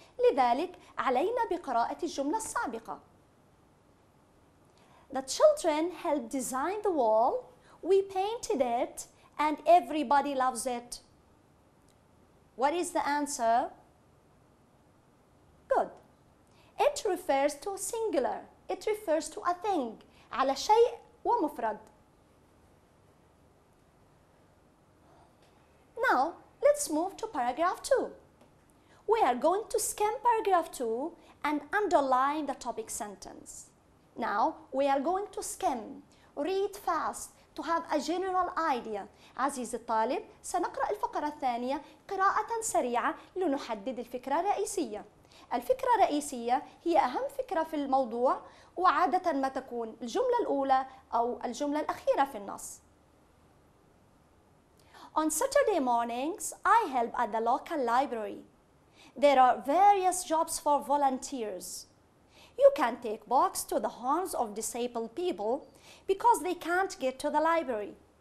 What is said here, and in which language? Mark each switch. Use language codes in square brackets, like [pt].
[ar] لذلك علينا بقراءة الجملة السابقة. [en] The children helped design the wall. We painted it. And everybody loves it. What is the answer? Good. It refers to singular. It refers to a thing. [ar] على شيء ومفرد. [en] Now, let's move to paragraph 2. We are going to skim paragraph 2 and underline the topic sentence. Now, we are going to skim, read fast, to have a general idea. [ar] عزيزي الطالب، سنقرأ الفقرة الثانية قراءة سريعة لنحدد الفكرة الرئيسية. الفكرة الرئيسية هي أهم فكرة في الموضوع، وعادة ما تكون الجملة الأولى أو الجملة الأخيرة في النص. [en] On Saturday mornings, I help at the local library. There are various jobs for volunteers. You can take books to the homes of disabled people because they can't get to the library.